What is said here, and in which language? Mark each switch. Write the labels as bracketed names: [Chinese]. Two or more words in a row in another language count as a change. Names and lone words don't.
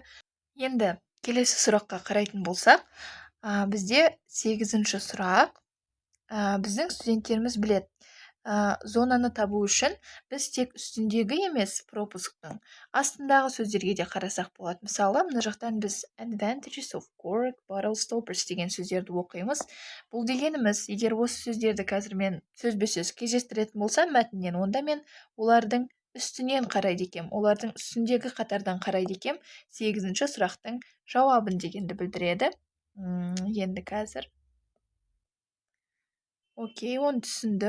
[Kazakh] Енді келесі сұраққа қарайтын болсақ, бізде 8-ші сұрақ. Біздің студенттеріміз біледі. Зонаны табу үшін біз тек үстіндегі емес пропусктың астындағы сөздерге де қарасақ болады. Мысалы, мына жақтан біз [English] advantages of cork, bottle stoppers [Kazakh] деген сөздерді оқимыз. Бұл дегеніміз, егер осы сөздерді қазір мен сөзбе-сөз кездестіретін болсам мәтіннен, онда мен олардың үстінен қарайды екем, олардың үстіндегі қатардан қарайды екем, 8-ші сұрақтың жауабын дегенді білдіреді. Енді қазір. Окей, оны түсіндім.